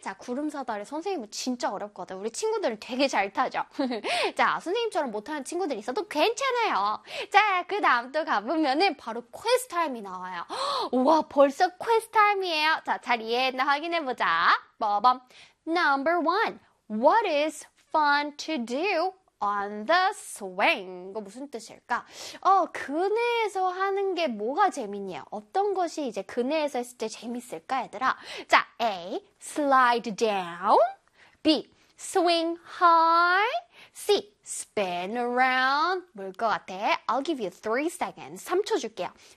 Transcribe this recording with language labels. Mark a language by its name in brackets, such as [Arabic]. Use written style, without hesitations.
[Korean] 자, 구름 사다리 선생님은 진짜 어렵거든. 우리 친구들은 되게 잘 타죠. 자, 선생님처럼 못하는 친구들이 있어도 괜찮아요. 자, 그 다음 또 가보면은 바로 퀘스트 타임이 나와요. 우와, 벌써 퀘스트 타임이에요. 자, 잘 이해했나 확인해보자. [English] 빠밤. Number one. What is fun to do on the swing? [Korean] 이거 무슨 뜻일까? 어, 그네에서 하는 게 뭐가 재밌냐? 어떤 것이 이제 그네에서 했을 때 재밌을까, 얘들아? [English] 자, A, slide down. B, swing high. C, spin around. [Korean] 뭘 것 같아? [English] I'll give you 3 seconds. [Korean] 3초 줄게요.